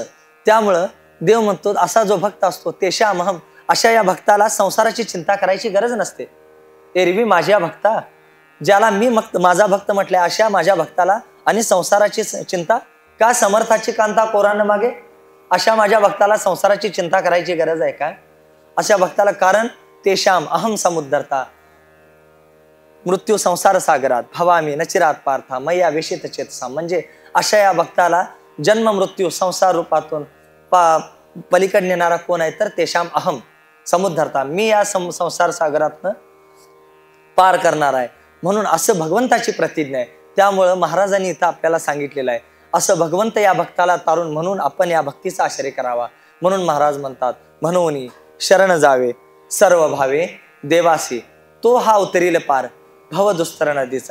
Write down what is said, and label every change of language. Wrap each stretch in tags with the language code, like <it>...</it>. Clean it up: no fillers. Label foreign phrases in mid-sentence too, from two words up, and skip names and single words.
<mr>त्यामुळं देव म्हणतो असा जो भक्त असतो तेषामहम अशा या भक्ताला संसाराची चिंता करायची गरज नसते. एरवी माझ्या भक्ता ज्याला मी माझा भक्त म्हटलंय अशा माझ्या भक्ताला आणि संसाराची चिंता का समर्थाची कांता कोरान मागे अशा माझ्या भक्ताला संसाराची चिंता करायची गरज आहे का अशा भक्ताला.</mr> <sa>कारण तेषाम अहम समुद्धरता मृत्यू संसार सागरात भवामी नचिरात पार्था मैया वेशित चेतसा.</sa> <mr>म्हणजे अशा या भक्ताला जन्म मृत्यू संसार रूपातून पलीकडे नेणारा कोण आहे तर</mr> <sa>तेषाम अहम समुद्धरता</sa> <mr>मी या संसार सागरातनं पार करणार आहे. म्हणून असं भगवंताची प्रतिज्ञा आहे. त्यामुळं महाराजांनी इथं आपल्याला सांगितलेलं आहे असं भगवंत या भक्ताला तारून म्हणून आपण या भक्तीचा आश्रय करावा. म्हणून महाराज म्हणतात म्हणून शरण जावे सर्व भावे देवासी तो हा उतरील पार भवदुस्तर नदीचा.</mr>